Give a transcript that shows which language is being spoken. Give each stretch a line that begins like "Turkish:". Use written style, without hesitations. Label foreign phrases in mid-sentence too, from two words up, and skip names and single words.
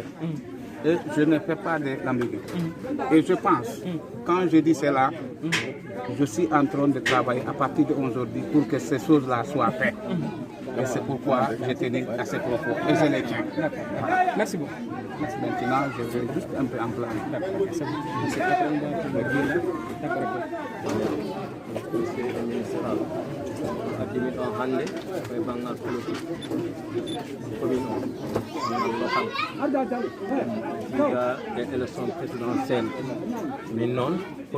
French: Et je ne fais pas de l'ambiguïté. Et je pense, quand je dis cela, je suis en train de travailler à partir d'aujourd'hui pour que ces choses-là soient faites. Et c'est pourquoi j'ai tenu à ces propos. Et je les tiens. Merci beaucoup. Merci. Maintenant, je vais juste un peu en plan.
Fula: Adimi on hande e bangal
French: politique commune
Fula: o diga e
French: élection présidentielle
Fula: min noon ko